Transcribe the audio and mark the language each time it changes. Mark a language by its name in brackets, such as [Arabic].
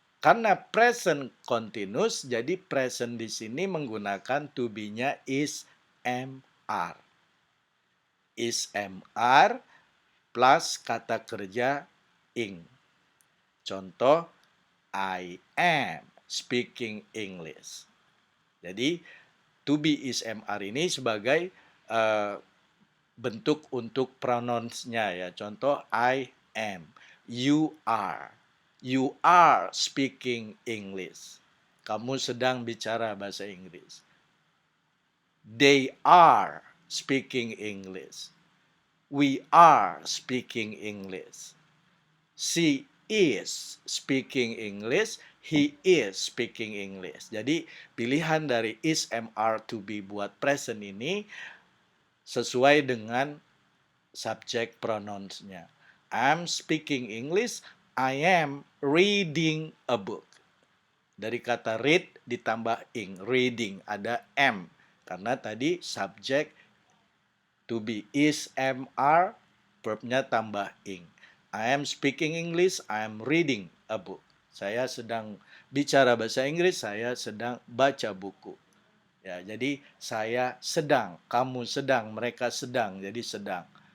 [Indonesian] Karena present continuous, jadi present di sini menggunakan to be-nya is MR. Is MR plus kata kerja ing. [English] Contoh, I am speaking English. [Indonesian] Jadi, to be is MR ini sebagai bentuk untuk pronouns-nya ya. [English] Contoh, I am. You are. You are speaking English. [Indonesian] Kamu sedang bicara bahasa Inggris. [English] They are speaking English. We are speaking English. She is speaking English. He is speaking English. [Indonesian] Jadi pilihan dari is, MR, to be buat present ini sesuai dengan subject pronouns-nya. [English] I'm speaking English. I am reading a book. [Indonesian] Dari kata read ditambah ing, reading, ada M. Karena tadi subject to be is MR, verbnya tambah ing. [English] I am speaking English, I am reading a book. [Indonesian] Saya sedang bicara bahasa Inggris, saya sedang baca buku. Ya, jadi saya sedang, kamu sedang, mereka sedang, jadi sedang.